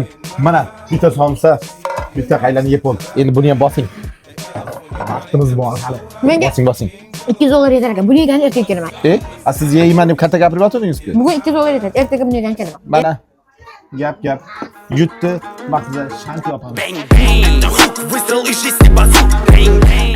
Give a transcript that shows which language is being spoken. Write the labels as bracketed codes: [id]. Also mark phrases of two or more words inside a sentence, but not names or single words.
[uz] Mana bitta somsa, bitta qaylani yeb ol. Endi buni ham bosing. Vaqtimiz bor hali. Bosing. $200 yetar ekan. Buni yegan ertaga kelaman. Siz yeyman deb katta gapirib o'tirdingiz-ku. Bugun $200 yetar. Ertaga buni yegan kelaman. Mana gap. Yutdi. Mahfuza Shanti opamiz. [en] Bang, bang, the hook whistle is just a bazoo. Bang, bang.